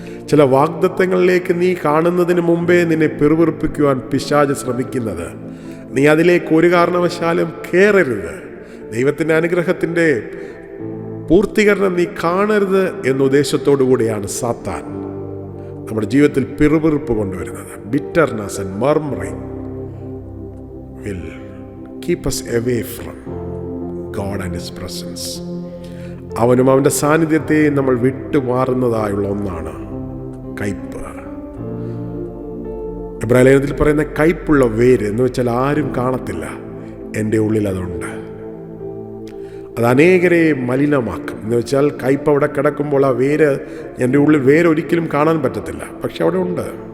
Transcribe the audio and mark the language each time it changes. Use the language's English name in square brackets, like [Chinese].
[Malayalam] ചില വാഗ്ദത്തങ്ങളിലേക്ക് നീ കാണുന്നതിന് മുമ്പേ നിന്നെ പിറുപിറുപ്പിക്കുവാൻ പിശാച് ശ്രമിക്കുന്നത്, നീ അതിലേക്ക് ഒരു കാരണവശാലും കയറരുത്, ദൈവത്തിൻ്റെ അനുഗ്രഹത്തിൻ്റെ പൂർത്തീകരണം നീ കാണരുത് എന്ന ഉദ്ദേശത്തോടു കൂടിയാണ് സാത്താൻ നമ്മുടെ ജീവിതത്തിൽ പിറുപിറുപ്പ് കൊണ്ടുവരുന്നത്. [English] Bitterness and murmuring will keep us away from God and His presence. [Malayalam] അവനും അവൻ്റെ സാന്നിധ്യത്തെ നമ്മൾ വിട്ടുമാറുന്നതായുള്ള ഒന്നാണ് കയ്പ്. എബ്രായലേഖനത്തിൽ പറയുന്ന കയ്പുള്ള വേര് എന്ന് വെച്ചാൽ ആരും കാണത്തില്ല, എൻ്റെ ഉള്ളിൽ അതുണ്ട്. അത് അനേകരെ മലിനമാക്കും. എന്ന് വെച്ചാൽ കയ്പ് അവിടെ കിടക്കുമ്പോൾ ആ വേര്, എൻ്റെ ഉള്ളിൽ വേര് ഒരിക്കലും കാണാൻ പറ്റത്തില്ല, പക്ഷെ അവിടെ ഉണ്ട്.